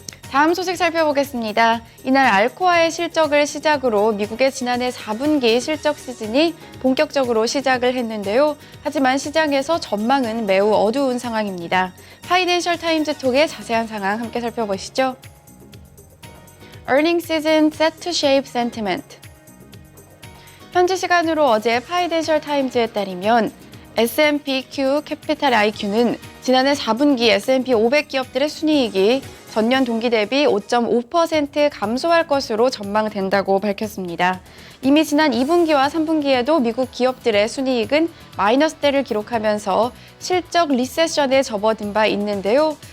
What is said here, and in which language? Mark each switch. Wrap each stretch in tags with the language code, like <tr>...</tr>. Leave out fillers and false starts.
<ko>다음 소식 살펴보겠습니다. 이날 알코아의 실적을 시작으로 미국의 지난해 4분기 실적 시즌이 본격적으로 시작을 했는데요. 하지만 시장에서 전망은 매우 어두운 상황입니다. 파이낸셜 타임즈 톡의 자세한 상황 함께 살펴보시죠.</ko> <en>Earnings season set to shape sentiment.</en> <ko>현지 시간으로 어제 파이낸셜 타임즈에 따르면 S&P/Q 캐피탈 IQ는 지난해 4분기 S&P 500 기업들의 순이익이 전년 동기 대비 5.5% 감소할 것으로 전망된다고 밝혔습니다. 이미 지난 2분기와 3분기에도 미국 기업들의 순이익은 마이너스대를 기록하면서 실적 리세션에 접어든 바 있는데요.</ko>